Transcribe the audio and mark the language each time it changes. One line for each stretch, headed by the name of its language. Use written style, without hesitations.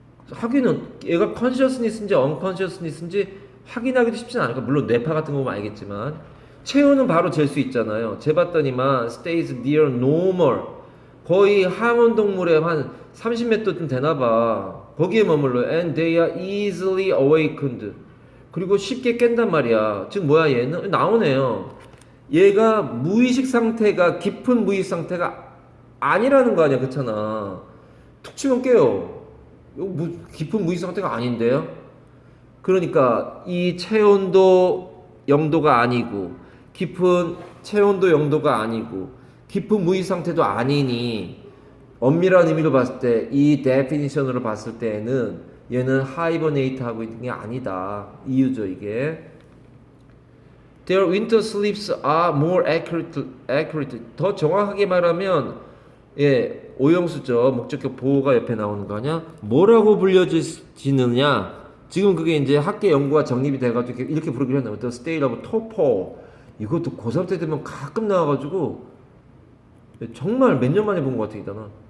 Korean: 하기는 얘가 consciousness인지 unconsciousness인지 확인하기도 쉽진 않을까. 물론 뇌파 같은 거 보면 알겠지만 체온은 바로 잴 수 있잖아요. 재봤더니만
English: stays near normal,
Korean: 거의 하원 동물에 한 30m쯤 되나봐. 거기에 머물러.
English: And they are easily awakened.
Korean: 그리고 쉽게 깬단 말이야. 즉 뭐야 얘는? 나오네요. 얘가 무의식 상태가 깊은 무의식 상태가 아니라는 거 아니야. 그렇잖아. 툭 치면 깨요. 깊은 무의식 상태가 아닌데요. 그러니까 이 체온도 0도가 아니고 깊은 체온도 0도가 아니고 깊은 무의식 상태도 아니니 엄밀한 의미로 봤을 때 이 데피니션으로 봤을 때는 얘는 하이버네이트 하고 있는 게 아니다. 이유죠 이게.
English: Their winter sleeps are more accurate.
Korean: 더 정확하게 말하면 예 오형수죠. 목적격 보호가 옆에 나오는 거 아니야? 뭐라고 불려지느냐? 지금 그게 이제 학계 연구가 정립이 돼가지고 이렇게 부르기로 했나요?
English: The state of torpor.
Korean: 이것도 고3 때 되면 가끔 나와가지고 정말 몇 년 만에 본 것 같아 이단아.